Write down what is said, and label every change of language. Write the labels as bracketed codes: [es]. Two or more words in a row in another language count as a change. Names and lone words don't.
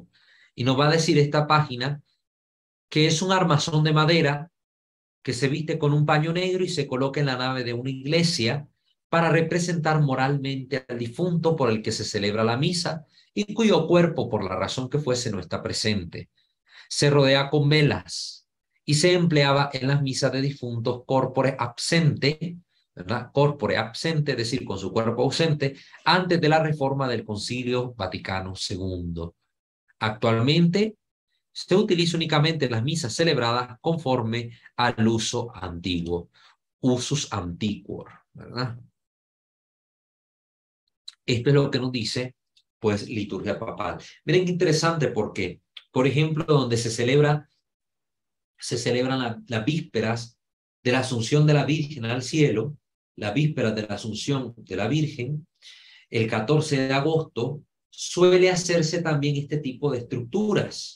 [es] Y nos va a decir esta página que es un armazón de madera que se viste con un paño negro y se coloca en la nave de una iglesia para representar moralmente al difunto por el que se celebra la misa y cuyo cuerpo, por la razón que fuese, no está presente. Se rodea con velas y se empleaba en las misas de difuntos [la] corpore absente, [es] ¿verdad? [la] Corpore absente, [es] es decir, con su cuerpo ausente, antes de la reforma del Concilio Vaticano II. Actualmente se utiliza únicamente en las misas celebradas conforme al uso antiguo, [la] usus antiquor, [es] ¿verdad? Esto es lo que nos dice, pues, liturgia papal. Miren qué interesante, porque, por ejemplo, donde se celebran las vísperas de la Asunción de la Virgen al cielo, las vísperas de la Asunción de la Virgen, el 14 de agosto, suele hacerse también este tipo de estructuras.